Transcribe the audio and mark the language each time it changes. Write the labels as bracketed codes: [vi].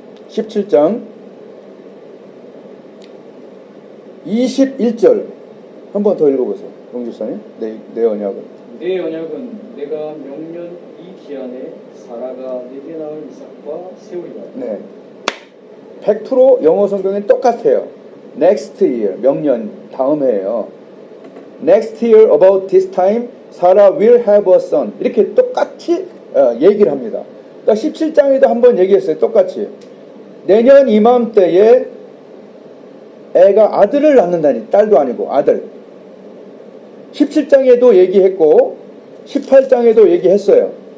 [ko] (17장) 21절 한 번 더 읽어보세요. 용집사님 내 언약은 내 언약은 내가 명년 이 기한에 사라가 내게 낳을 이삭과 세우리라. 네, 100% 영어 성경엔 똑같아요. [en] next year [ko] 명년 다음 해예요. [en] next year about this time Sarah will have a son [ko] 이렇게 똑같이 얘기를 합니다. 그러니까 17장에도 한번 얘기했어요. 똑같이 내년 이맘때에 애가 아들을 낳는다니 딸도 아니고 아들 17장에도 얘기했고 18장에도 얘기했어요.